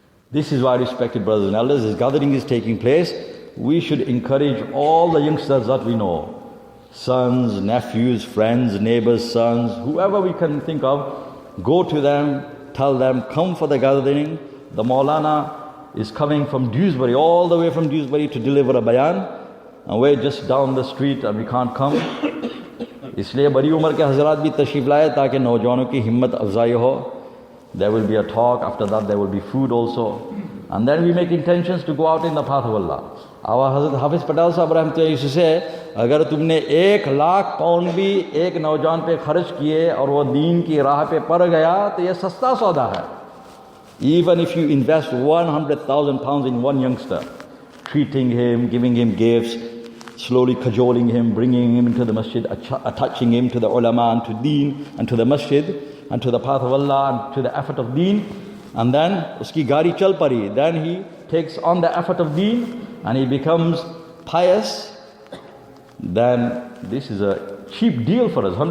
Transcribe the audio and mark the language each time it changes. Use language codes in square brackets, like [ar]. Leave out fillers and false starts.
[en] This is why, respected brothers and elders, this gathering is taking place. We should encourage all the youngsters that we know, sons, nephews, friends, neighbors, sons, whoever we can think of, go to them, tell them, come for the gathering. The Maulana is coming from Dewsbury, all the way from Dewsbury to deliver a bayan, and we're just down the street and we can't come. [hi] इसलिए बड़ी उम्र के हजरात भी तशरीफ लाए ताकि नौजवानों की हिम्मत अफजाई हो. [en] There will be a talk, after that there will be food also. And then we make intentions to go out in the path of Allah. Our Hazrat Hafiz Patel Sahab Rahmatullah used to say, [hi] अगर तुमने 1,00,000 pound भी एक नौजवान पे खर्च किए और वो दीन की राह पे पड़ गया तो ये सस्ता सौदा है. [en] Even if you invest 100,000 pounds in one youngster, treating him, giving him gifts, slowly cajoling him, bringing him into the masjid, attaching him to the ulama and to deen and to the masjid and to the path of Allah and to the effort of deen, and then [hi] uski gari chal pari, [en] then he takes on the effort of deen and he becomes pious, then this is a cheap deal for us.